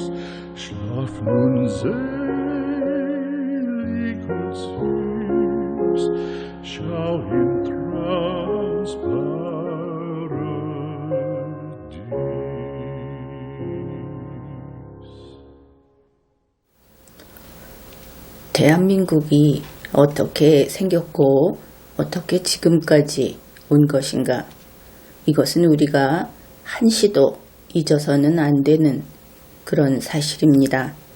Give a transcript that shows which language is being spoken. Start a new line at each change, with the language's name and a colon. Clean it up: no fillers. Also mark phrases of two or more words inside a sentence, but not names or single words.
German: Schlaf nun selig und süß, schau im Traums Paradies.
Korean: 대한민국이 어떻게 생겼고 어떻게 지금까지 온 것인가? 이것은 우리가 한시도 잊어서는 안 되는 그런 사실입니다.